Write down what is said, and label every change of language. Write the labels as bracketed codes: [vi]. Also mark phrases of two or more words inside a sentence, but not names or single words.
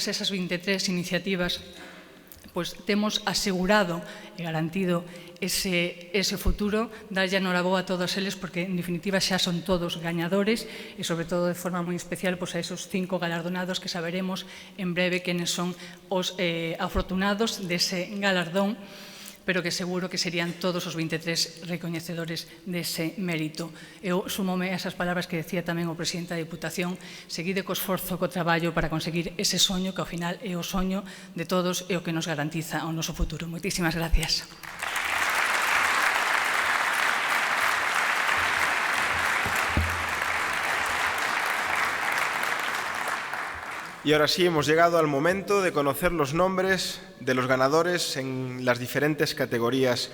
[gl] a esas 23 iniciativas temos asegurado e garantido ese futuro, darlle a noraboa a todos eles, porque en definitiva xa son todos gañadores e sobre todo de forma moi especial a esos 5 galardonados que saberemos en breve quenes son os afortunados dese galardón, pero que seguro que serían todos os 23 recoñecedores dese mérito. Eu sumome a esas palabras que decía tamén o presidente da Diputación: seguide co esforzo, co traballo para conseguir ese soño que ao final é o soño de todos e o que nos garantiza o noso futuro. Moitísimas gracias. [es] Y ahora sí, hemos llegado al momento de conocer los nombres de los ganadores en las diferentes categorías.